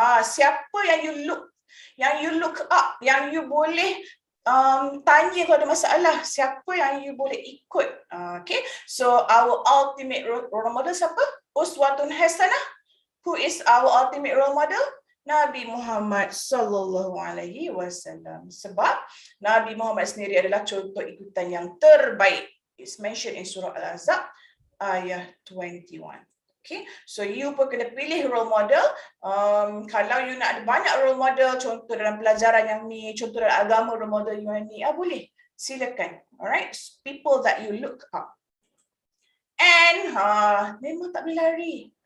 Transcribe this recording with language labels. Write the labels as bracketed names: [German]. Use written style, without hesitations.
[Malay] Siapa yang [English] you look up, [Malay] yang you boleh tanya kalau ada masalah, siapa yang you boleh ikut. [English] Okay, so our ultimate role model [Malay] siapa? [English] Uswatun hasanah. Who is our ultimate role model? [Malay] Nabi Muhammad sallallahu alaihi wasallam. Sebab Nabi Muhammad sendiri adalah contoh ikutan yang terbaik. [English] It's mentioned in surah Al-Ahzab ayat 21. [Malay] Okay, so you pun kena pilih role model. Kalau you nak ada banyak role model, contoh dalam pelajaran yang ni, contoh dalam agama role model you ni, boleh, silakan. [English] Alright, people that you look up. [Malay] And memang tak boleh lari.